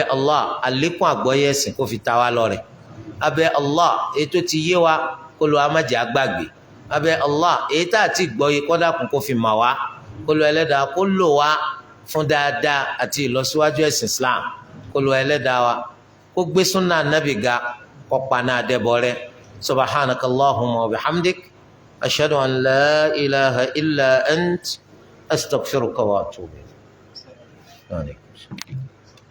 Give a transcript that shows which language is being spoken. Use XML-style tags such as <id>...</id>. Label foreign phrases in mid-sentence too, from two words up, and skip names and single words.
<yo>Allah àlékún àgbọ́yé ẹ̀sìn kó fi ta wá lọ́rẹ abẹ́ Allah ètò ti yé wa kó lo amájẹ àgbàgbé abẹ́ Allah èyí tá àti gbọ́yé kọ́dàkùn kó fi mà wá kó lo ẹlẹ́dàá kó lò wá fún dáadáa àti ìlọsíwájú ẹ̀sìn Islam kó lo ẹlẹ́dàá wa kó gbé súnà nábì ga kó paná àdẹ́bọ rẹ̀</yo> <ar>سبحانك اللهم وبحمدك أشهد أن لا إله إلا أنت أستغفرك وأتوب إليك.</ar>